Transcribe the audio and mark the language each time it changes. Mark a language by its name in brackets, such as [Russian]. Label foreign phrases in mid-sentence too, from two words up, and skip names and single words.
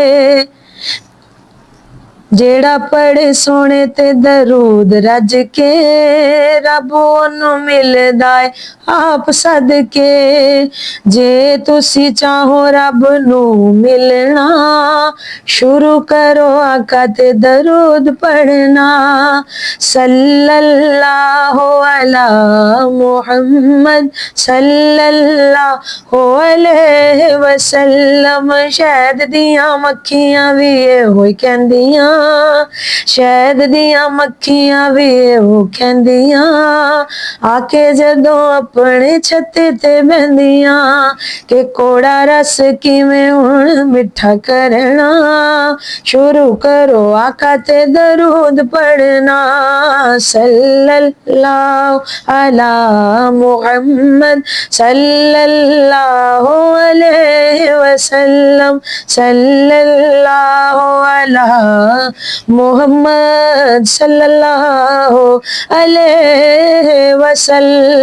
[Punjabi] جیڑا پڑھے سوہنے تے درود رج کے، رب اونوں ملدا ہے آپ صدقے. جے تسی چاہو رب نوں ملنا، شروع کرو آقا تے درود پڑھنا. [Arabic] صلى الله على محمد صلى الله عليه وسلم. [Punjabi] شہد دیاں مکھیاں بھی ایہو ہی کہندیاں، شہد دیاں مکھیاں بھی ایہو کہندیاں. آکے جدوں اپنے چھتے تے بہندیاں، کہ کوڑا رس کیویں ہن مٹھا کرنا. شروع کرو آقا تے درود پڑھنا. [Arabic] صلى الله على محمد صلى الله عليه وسلم. صلى الله على محمد صلى الله عليه وسلم.